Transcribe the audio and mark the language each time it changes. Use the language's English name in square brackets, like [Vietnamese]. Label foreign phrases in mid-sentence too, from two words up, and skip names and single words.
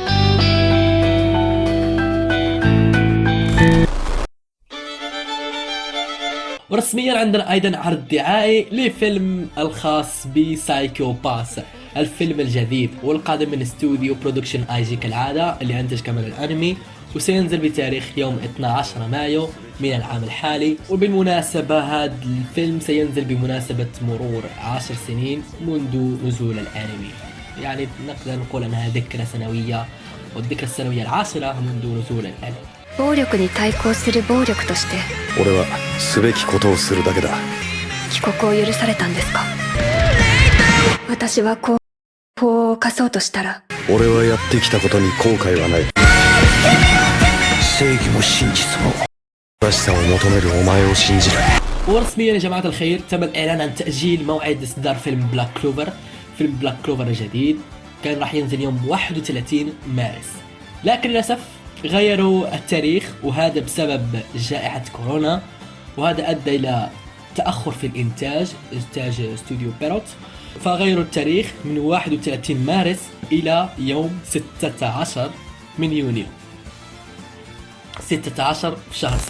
[Arabic] ورسميا عندنا ايضا عرض دعائي لفيلم الخاص بسايكو باس، الفيلم الجديد والقادم من استوديو برودكشن اي جي كالعادة اللي انتج كمان الانمي، وسينزل بتاريخ يوم 12 مايو من العام الحالي. وبالمناسبة هذا الفيلم سينزل بمناسبة مرور 10 سنين منذ نزول الانمي، يعني نقدر نقول انها ذكرى سنوية، والذكرى السنوية 10 منذ نزول الانمي. [Japanese] 暴力に対抗する暴力として俺はすべきことをするだけだ。帰国を許されたんですか？ 私はこうを犯そうとしたら俺はやってきたことに後悔はない。正義も真実も正しさを求めるお前を信じる。 [Arabic] ورسميا يا جماعة الخير تم الإعلان عن تأجيل موعد إصدار فيلم بلاك كلوفر. فيلم بلاك كلوفر الجديد كان راح ينزل يوم 31 مارس، لكن للأسف غيروا التاريخ، وهذا بسبب جائحة كورونا، وهذا أدى إلى تأخر في إنتاج استوديو بيروت، فغيروا التاريخ من 31 مارس إلى يوم 16 من يونيو، 16 في شهر 6.